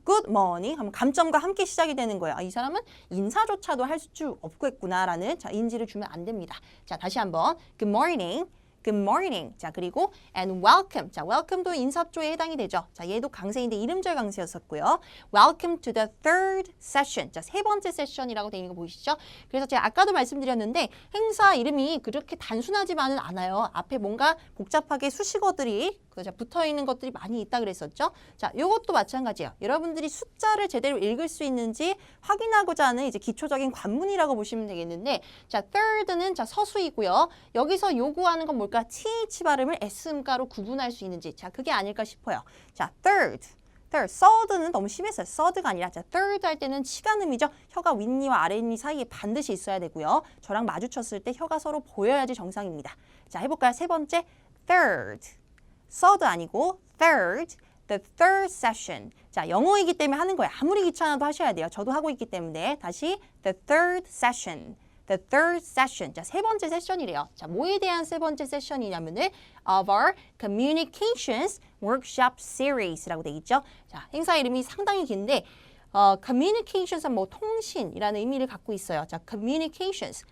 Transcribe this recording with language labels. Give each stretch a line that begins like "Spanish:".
English: Good morning
Korean: 하면 감점과 함께 시작이 되는 거예요. 아, 이 사람은 인사조차도 할 수 없겠구나라는 자, 인지를 주면 안 됩니다. 자, 다시 한번
English: Good morning. Good morning.
Korean: 자, 그리고
English: and welcome.
Korean: 자, welcome도 인사조에 해당이 되죠. 자, 얘도 강세인데 이름절 강세였었고요.
English: Welcome to the third session.
Korean: 자, 세 번째 세션이라고 되어 있는 거 보이시죠? 그래서 제가 아까도 말씀드렸는데 행사 이름이 그렇게 단순하지만은 않아요. 앞에 뭔가 복잡하게 수식어들이 붙어 있는 것들이 많이 있다 그랬었죠. 자, 요것도 마찬가지예요. 여러분들이 숫자를 제대로 읽을 수 있는지 확인하고자 하는 이제 기초적인 관문이라고 보시면 되겠는데, 자, third는 자, 서수이고요. 여기서 요구하는 건 뭘까? th 발음을 s음가로 구분할 수 있는지, 자, 그게 아닐까 싶어요. 자, third는 너무 심했어요. third가 아니라 자, third 할 때는 치간음이죠. 혀가 윗니와 아랫니 사이에 반드시 있어야 되고요. 저랑 마주쳤을 때 혀가 서로 보여야지 정상입니다. 자, 해볼까요? 세 번째, third. third 아니고 third.
English: the third session.
Korean: 자, 영어이기 때문에 하는 거예요. 아무리 귀찮아도 하셔야 돼요. 저도 하고 있기 때문에. 다시
English: the third session. The third session.
Korean: 자, 세 번째 세션이래요. 자, 뭐에 대한 세 번째 세션이냐면은
English: of our communications workshop series
Korean: 라고 돼 있죠. 자, 행사 이름이 상당히 긴데 communications은 뭐 통신이라는 의미를 갖고 있어요.
English: 자, communications.